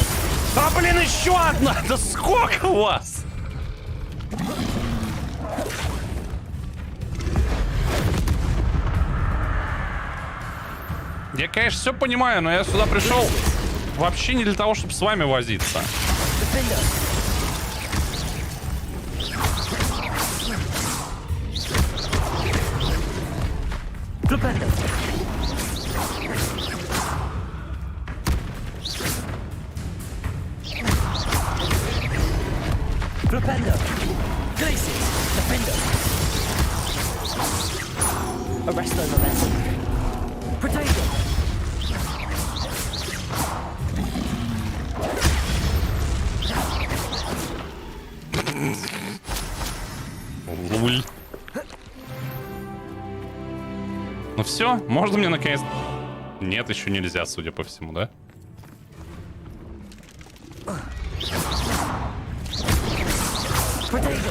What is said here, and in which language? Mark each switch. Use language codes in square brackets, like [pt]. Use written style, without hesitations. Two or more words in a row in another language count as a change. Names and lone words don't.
[ru] Да блин, еще одна! Да сколько у вас? Я, конечно, все понимаю, но я сюда пришел вообще не для того, чтобы с вами возиться. Defender. Propendo. Propendo. Glacius. Defender. Arresto momentum. Potato. Луль. Ну все, можно мне наконец... Нет, еще нельзя, судя по всему, да? Potato.